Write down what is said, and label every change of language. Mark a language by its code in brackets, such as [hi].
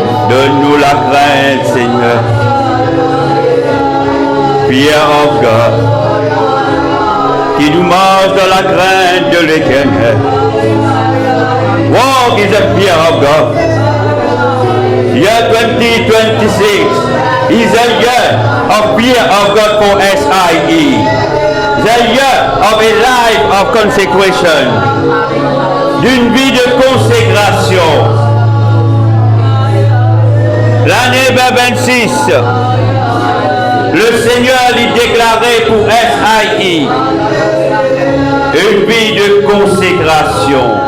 [fr] Donne-nous la crainte, Seigneur. [en] Fear of God. [fr] Qui nous marche dans la crainte de l'Éternel. [en] Walk is the fear of God. Year 2026 is a year of fear of God for SIE. The year of a life of consecration. [fr] D'une vie de consécration. L'année 2026. Le Seigneur l'y déclarait pour SIE une vie de consécration.